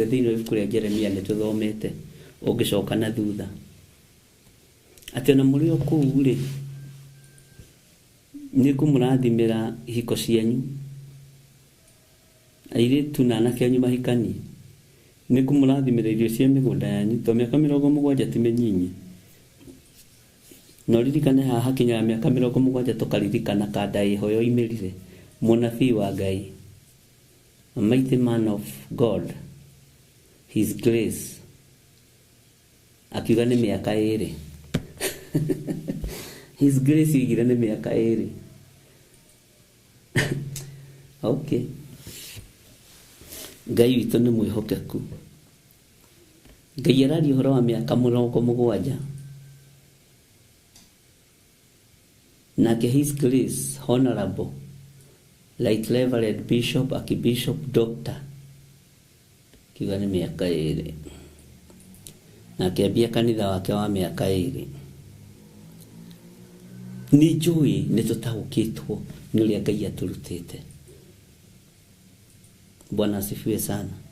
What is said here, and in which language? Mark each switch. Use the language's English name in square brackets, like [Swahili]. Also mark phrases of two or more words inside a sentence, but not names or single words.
[Kikuyu] Thĩinĩ wa ibuku rĩa Jeremia nĩ tũthomete ũngĩcoka na thutha atĩ ona mũrĩ o kũu rĩ, nĩ ngũmũrathimĩra ihiko cianyu, airĩtu na anake anyu mahikanie. Nĩ ngũmũrathimĩra irio cia mĩgũnda yanyu, to mĩaka 70 ti mĩnyinyi. No ririkane haha hakinyaga mĩaka 70 tũkaririkana kanda ĩho yoimĩrire mũnabii wa Ngai, [English] a mighty man of God, his grace, [Kikuyu] akiuga nĩ mĩaka 2. [English] His grace [Kikuyu] igire nĩ mĩaka 2. Okay. Ngai witũ nĩ mwĩhokeku. Ngai araria ũhoro wa mĩaka 70. Nake [English] his grace honorable like Reverend Bishop, Archbishop, Doctor, [Kikuyu] kiuga nĩ mĩaka 2. Nake ambia kanitha wake wa mĩaka 2. Nĩ njũĩ nĩ tũtaũkĩtwo nĩ ũrĩa Ngai atũrutĩte. [Swahili] Bwana asifiwe sana.